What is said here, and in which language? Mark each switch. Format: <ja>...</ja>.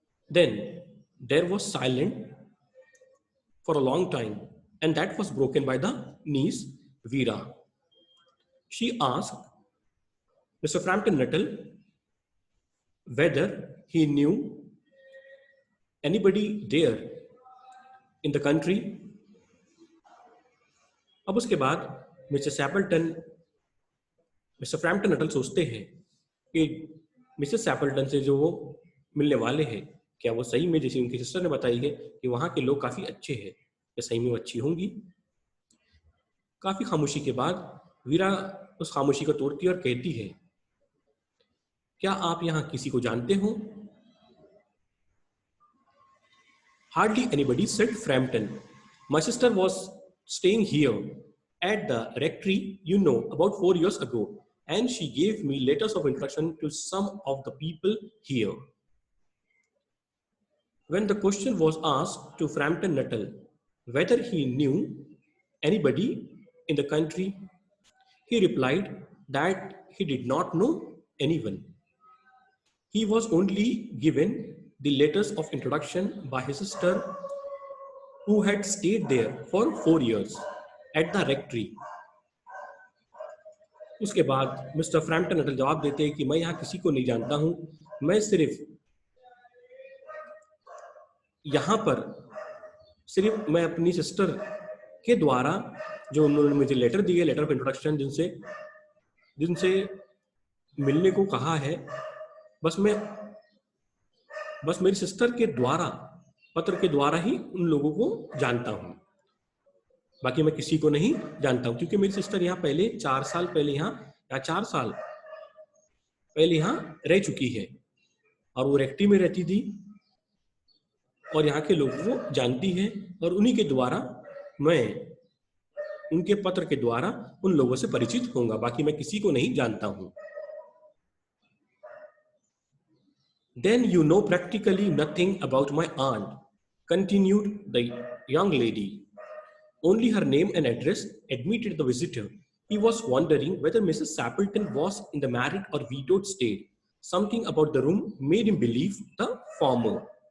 <en>Then there was silence for a long time, and that was broken by the niece, Veera. She asked Mr. Frampton Nettle whether he knew anybody there in the country.</en> <hi>अब उसके बाद mister सैपल्टन, mister Frampton Nuttall सोचते हैं कि Mrs सैपल्टन से जो वो मिलने वाले हैं क्या वो सही में जैसे उनकी सिस्टर ने बताई है कि वहाँ के लोग काफ़ी अच्छे हैं, क्या सही में वो अच्छी होंगी. काफ़ी खामोशी के बाद वीरा उस खामोशी को तोड़ती है और कहती है, क्या आप यहाँ किसी को जानते हो?</hi> <en>Hardly anybody, said Frampton. My sister was staying here at the rectory, you know, about 4 years ago, and she gave me letters of introduction to some of the people here. When the question was asked to Frampton Nettle whether he knew anybody in the country, he replied that he did not know anyone. He was only given the letters of introduction by his sister who had stayed there for 4 years at the rectory.</en> <hi>उसके बाद mister Frampton Nuttall जवाब देते हैं कि मैं यहाँ किसी को नहीं जानता हूँ, मैं सिर्फ यहाँ पर सिर्फ मैं अपनी सिस्टर के द्वारा जो उन्होंने मुझे लेटर दिए, लेटर ऑफ इंट्रोडक्शन, जिनसे मिलने को कहा है, बस मेरी सिस्टर के द्वारा, पत्र के द्वारा ही उन लोगों को जानता हूँ, बाकी मैं किसी को नहीं जानता हूँ. क्योंकि मेरी सिस्टर यहाँ पहले 4 साल पहले या 4 साल पहले यहाँ रह चुकी है और वो रेक्टी में रहती थी और यहाँ के लोगों को जानती है और उन्हीं के द्वारा मैं उनके पत्र के द्वारा उन लोगों से परिचित होऊंगा, बाकी मैं किसी को नहीं जानता हूँ.</hi> <en>Then you know practically nothing about my aunt, continued the young lady. Only her name and address admitted the visitor. He was wondering whether Mrs. Sappleton was in the married or widowed state. Something about the room made him believe the former.</en>